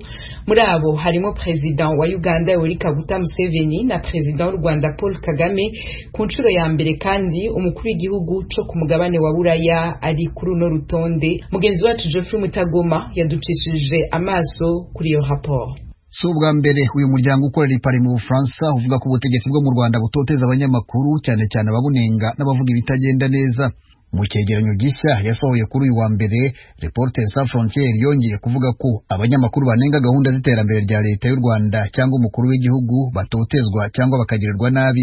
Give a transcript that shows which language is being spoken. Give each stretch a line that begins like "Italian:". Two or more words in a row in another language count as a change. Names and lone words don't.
Rundi: Muri abo harimo President wa Uganda Yoweri Kaguta Museveni na President w'u Rwanda Paul Kagame ku nshuro ya mbere, kandi umukuru w'igihugu co ku mugabane wa Buraya ari kuri uno rutonde.
Kinyarwanda: Mugenzi wacu Geoffrey Mutagoma yaducishije amaso kuri iyo raporo. Si ubwa mbere uyu muryango ukorera i Paris mu Bufaransa uvuga ko ubutegetsi bwo mu Rwanda butoteza abanyamakuru, cyane cyane ababunenga n'abavuga ibitagenda neza. Mu cyegeranyo gishya yasohoye kuri uyu wa mbere, Reporters sans frontières yongeye kuvuga ko abanyamakuru banenga gahunda z'iterambere rya leta y'u Rwanda cyangwa umukuru w'igihugu batotezwa cyangwa bakagirirwa nabi.